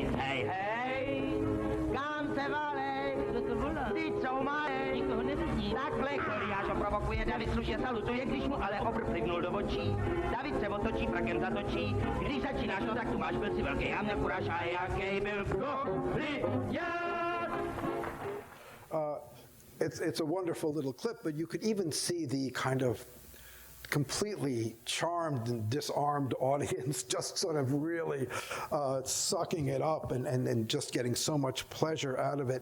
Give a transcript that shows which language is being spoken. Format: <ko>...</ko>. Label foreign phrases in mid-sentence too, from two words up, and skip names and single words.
<cs>Hej, hej, kam se valej, ty co malej, nikoho nevidí. Takhle Goliáš ho provokuje, David slušně salutuje, když mu ale obr plivnul do očí. David se otočí, prakem zatočí, když začínáš, no tak tu máš, byl si velký, a měl kuráž, a jaký byl Goliath.</cs> <en>It's a wonderful little clip, but you could even see the kind of completely charmed and disarmed audience just sort of really sucking it up and just getting so much pleasure out of it.</en>